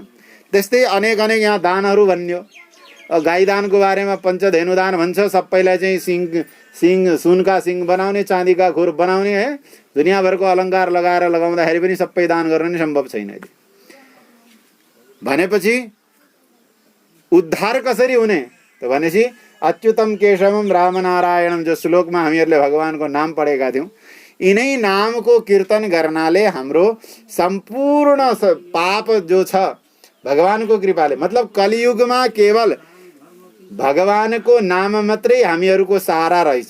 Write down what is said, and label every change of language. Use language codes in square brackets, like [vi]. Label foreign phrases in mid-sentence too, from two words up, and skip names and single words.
[ne] त्यस्तै अनेक यहाँ दानहरू भन्यो। गाई दानको बारेमा पञ्चधेनु दान भन्छ। सबैलाई चाहिँ सिङ सुनका सिङ बनाउने, चाँदीका खुर बनाउने, है दुनियाँभरको अलङ्कार लगाएर लगाउँदाखेरि पनि सबै दान गर्न नि सम्भव छैन। भनेपछि उद्धार कसरी हुने त भनेपछि अच्युतम केशवम रामनारायणम जो श्लोकमा हामीहरूले भगवानको नाम पढेका थियौँ, यिनै नामको कीर्तन गर्नाले हाम्रो सम्पूर्ण पाप जो छ भगवानको कृपाले, मतलब कलियुगमा केवल भगवानको नाम मात्रै हामीहरूको सहारा रहेछ।